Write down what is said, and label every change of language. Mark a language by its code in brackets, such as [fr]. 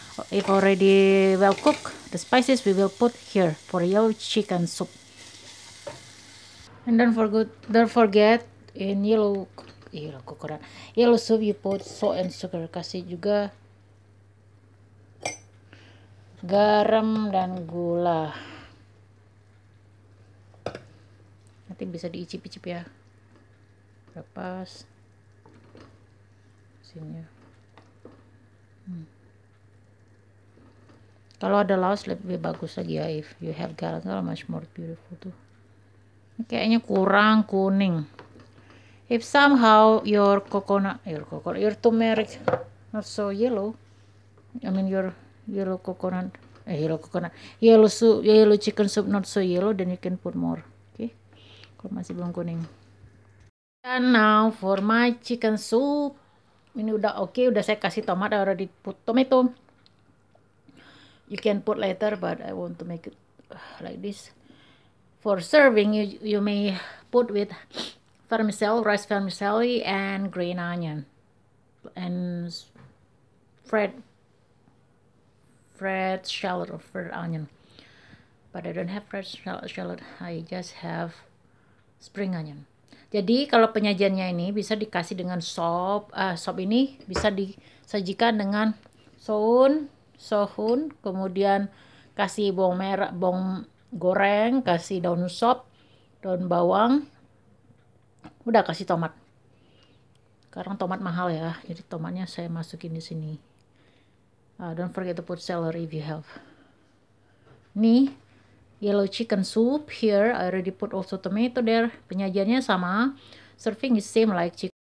[en] If already well cooked, the spices we will put here for yellow chicken soup. And don't forget in yellow soup you put salt and sugar. [id] Kasih juga garam dan gula. Nanti bisa diicip-icip ya. Lepas sini. Kalau ada laos lebih bagus lagi ya. [en] If you have galangal, much more beautiful tuh. [id] Ini kayaknya kurang kuning. [en] If somehow your turmeric not so yellow, I mean your yellow coconut, yellow chicken soup not so yellow, then you can put more. Okay, [id] kalau masih belum kuning. [en] And now for my chicken soup. [id] Ini udah oke, udah saya kasih tomat, [en] I already put tomato. You can put later, but I want to make it like this. For serving, you may put with vermicelli, rice vermicelli, and green onion, and fried shallot or fried onion. But I don't have fried shallot. I just have spring onion. [id] Jadi kalau penyajiannya ini bisa dikasih dengan sop. Sop ini bisa disajikan dengan sohun, kemudian kasih bawang merah, bawang goreng, kasih daun sop, daun bawang, udah kasih tomat. Sekarang tomat mahal ya, jadi tomatnya saya masukin di sini. [en] Don't forget to put celery if you have. Nih, yellow chicken soup here. I already put also tomato there. [id] Penyajiannya sama. [en] Serving is same like chicken.